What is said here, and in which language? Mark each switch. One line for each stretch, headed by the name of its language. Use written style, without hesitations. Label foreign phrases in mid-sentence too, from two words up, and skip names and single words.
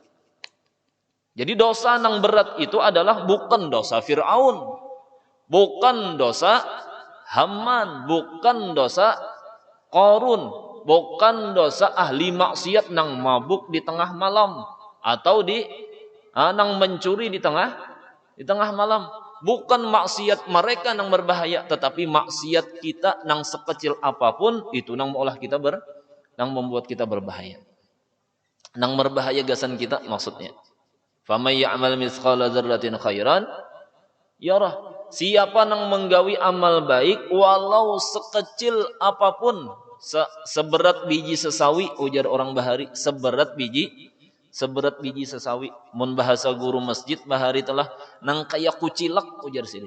Banjar: Jadi dosa nang berat itu adalah bukan dosa Fir'aun, bukan dosa Haman, bukan dosa Qarun, bukan dosa ahli maksiat nang mabuk di tengah malam atau nang mencuri di tengah malam. Bukan maksiat mereka nang berbahaya, tetapi maksiat kita nang sekecil apapun itu nang nang membuat kita berbahaya. Nang berbahaya gasan kita maksudnya.
Arabic: Faman ya'mal mithqala dzarratin khairan yarah.
Banjar: Siapa yang menggawi amal baik walau sekecil apapun, seberat biji sesawi, ujar orang Bahari, seberat biji sesawi. Mun bahasa guru masjid Bahari telah nang kaya kucilak, ujar sini.